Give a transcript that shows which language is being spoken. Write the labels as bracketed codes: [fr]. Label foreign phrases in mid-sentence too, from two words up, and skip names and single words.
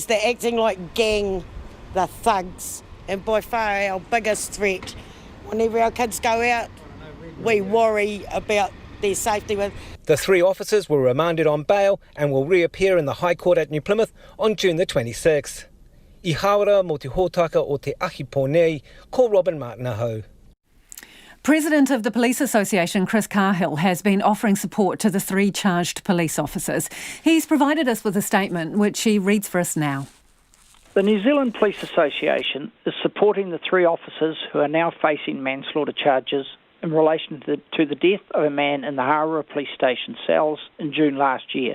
[en] They're acting like gang. They're thugs. And by far our biggest threat. Whenever our kids go out, we worry about their safety. The 3 officers were remanded on bail and will reappear in the High Court at New Plymouth on June the 26th. [mi] I Hawera mo te hōtaka o te ahi pōnei, ko Robin Martin. [en] President of the Police Association, Chris Cahill, has been offering support to the 3 charged police officers. He's provided us with a statement, which he reads for us now. The New Zealand Police Association is supporting the 3 officers who are now facing manslaughter charges in relation to the death of a man in the Hawera Police Station cells in June last year.